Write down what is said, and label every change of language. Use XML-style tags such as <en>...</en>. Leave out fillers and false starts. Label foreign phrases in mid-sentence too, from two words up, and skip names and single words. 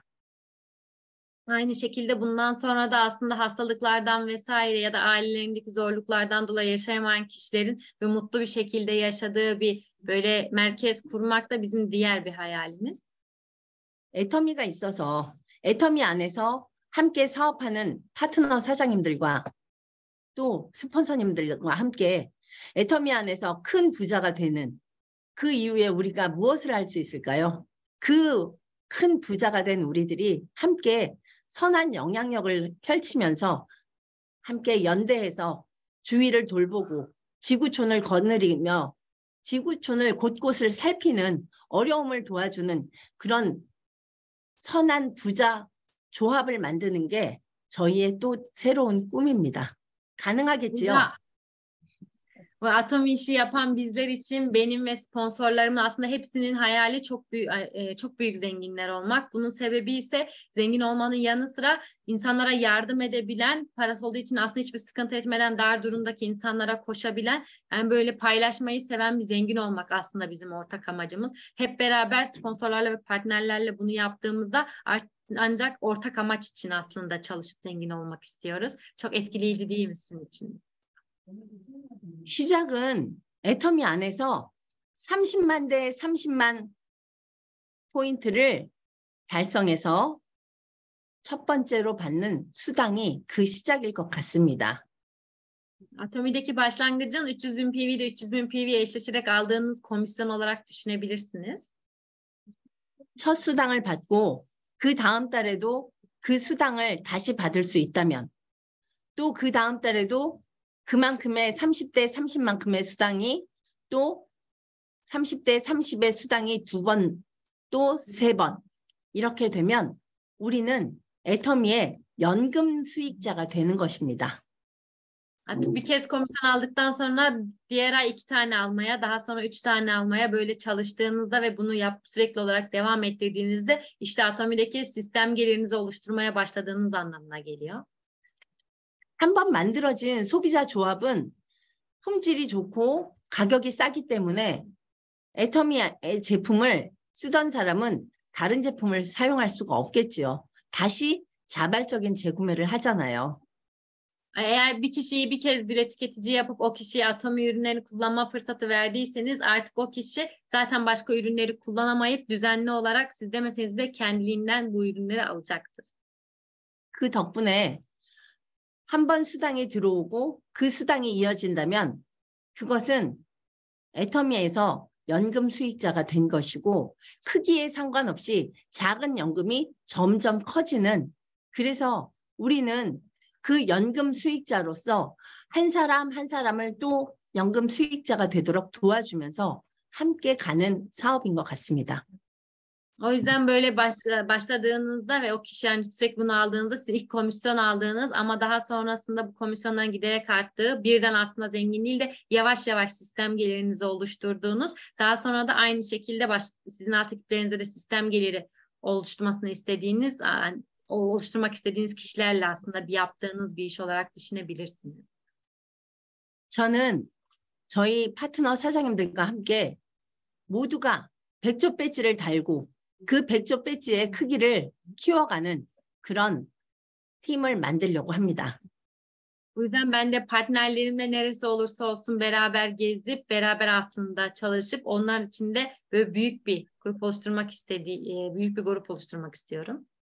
<tr>Aynı şekilde bundan sonra da aslında hastalıklardan vesaire ya da ailelerindeki zorluklardan dolayı yaşayamayan kişilerin ve mutlu bir şekilde yaşadığı bir böyle merkez kurmak da bizim diğer bir hayalimiz.</tr> <ko>애터미가 있어서 애터미 안에서 함께 사업하는 파트너 사장님들과 또 스폰서님들과 함께 애터미 안에서 큰 부자가 되는 그 이후에 우리가 무엇을 할 수 있을까요? 그 큰 부자가 된 우리들이 함께 선한 영향력을 펼치면서 함께 연대해서 주위를 돌보고 지구촌을 거느리며 지구촌을 곳곳을 살피는 어려움을 도와주는 그런 선한 부자 조합을 만드는 게 저희의 또 새로운 꿈입니다. 가능하겠지요?</ko> <tr>Bu atom işi yapan bizler için benim ve sponsorlarımın aslında hepsinin hayali çok büyük zenginler olmak. Bunun sebebi ise zengin olmanın yanı sıra insanlara yardım edebilen, parası olduğu için aslında hiçbir sıkıntı etmeden dar durumdaki insanlara koşabilen, yani böyle paylaşmayı seven bir zengin olmak aslında bizim ortak amacımız. Hep beraber sponsorlarla ve partnerlerle bunu yaptığımızda ancak ortak amaç için aslında çalışıp zengin olmak istiyoruz. Çok etkileyici değil mi sizin için?</tr> <ko>시작은 애터미 안에서 30만 대 30만 포인트를 달성해서 첫 번째로 받는 수당이 그 시작일 것 같습니다.</ko> <tr>Atomi'deki başlangıcın 300.000 PV ile 300.000 PV eşleşerek aldığınız komisyon olarak düşünebilirsiniz.</tr> <ko>첫 수당을 받고 그 다음 달에도 그 수당을 다시 받을 수 있다면 또 그 다음 달에도 그만큼의 30대 30만큼의 수당이 또 30대 30의 수당이 2번 또 3번 이렇게 되면 우리는 애터미의 연금 수익자가 되는 것입니다.</ko> <tr>Artık bir kez komisyon aldıktan sonra diğer ay 2 tane almaya, daha sonra 3 tane almaya böyle çalıştığınızda ve bunu sürekli olarak devam ettirdiğinizde işte Atomi'deki sistem gelirinizi oluşturmaya başladığınız anlamına geliyor.</tr> <ko>한번 만들어진 소비자 조합은 품질이 좋고 가격이 싸기 때문에 애터미의 제품을 쓰던 사람은 다른 제품을 사용할 수가 없겠지요. 다시 자발적인 재구매를 하잖아요.</ko> <tr>Eğer bir kişiyi bir kez bile tüketici yapıp o kişiye Atomi ürünlerini kullanma fırsatı verdiyseniz artık o kişi zaten başka ürünleri kullanamayıp düzenli olarak siz demeseniz bile kendiliğinden bu ürünleri alacaktır.</tr> <ko>그 덕분에 한 번 수당이 들어오고 그 수당이 이어진다면 그것은 애터미에서 연금 수익자가 된 것이고 크기에 상관없이 작은 연금이 점점 커지는 그래서 우리는 그 연금 수익자로서 한 사람 한 saram을 또 연금 수익자가 되도록 도와주면서 함께 가는 사업인 것 같습니다.</ko> <tr>O yüzden böyle başladığınızda ve o kişi yani sürekli bunu aldığınızda siz ilk komisyon aldığınız ama daha sonrasında bu komisyondan giderek arttığı birden aslında zengin değil de yavaş yavaş sistem gelirinizi oluşturduğunuz daha sonra da aynı şekilde sizin alt ekiplerinize de sistem geliri oluşturmasını istediğiniz oluşturmak istediğiniz kişilerle aslında yaptığınız bir iş olarak düşünebilirsiniz.</tr> <ko>저는 저희 파트너 사장님들과 함께 모두가 백조 배지를 달고 그 백조 배지의 크기를 키워가는 그런 팀을 만들려고 합니다.</ko> <tr>O yüzden ben de partnerlerimle neresi olursa olsun beraber gezip beraber aslında çalışıp onlar için de böyle büyük bir grup oluşturmak istiyorum.</tr>